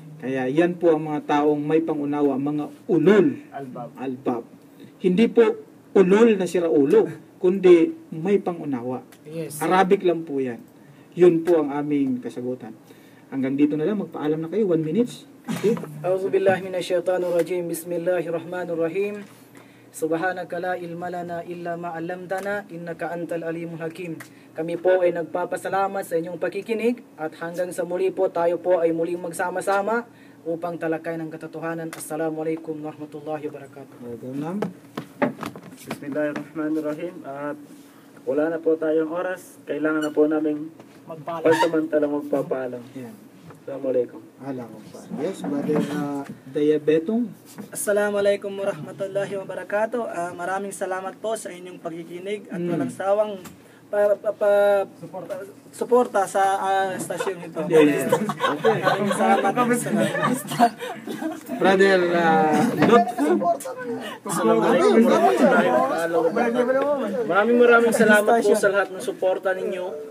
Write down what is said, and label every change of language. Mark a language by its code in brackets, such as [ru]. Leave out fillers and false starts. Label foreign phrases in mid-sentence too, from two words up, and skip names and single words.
[tl] Kaya yan po ang mga taong may pangunawa, mga [ar] أولو الألباب. [tl] Hindi po ulul na siraulo, kundi may pangunawa. Yes. Arabic lang po yan. Yun po ang aming kasagutan. Hanggang dito na lang, magpaalam na kayo, 1 minute. Okay? [ar] أعوذ بالله من الشيطان الرجيم. بسم الله الرحمن الرحيم. سبحانك لا علم لنا إلا ما علمتنا إنك أنت العليم الحكيم. [tl] Kami po ay nagpapasalamat sa inyong pakikinig at hanggang sa muli po tayo po ay muling magsama-sama upang talakay ng katotohanan. [ar] السلام عليكم ورحمة الله وبركاته. بسم الله الرحمن الرحيم. [tl] At wala na po tayong oras. Kailangan na po namin pansamantalang magpapaalam. [ar] السلام عليكم. [en] Yes, brother Diabetong. [ar] السلام عليكم ورحمة الله وبركاته. [tl] Maraming salamat po sa inyong pakikinig at walang sawang suporta sa stasyon ito. Maraming salamat. Brother Maraming salamat po sa lahat ng suporta ninyo.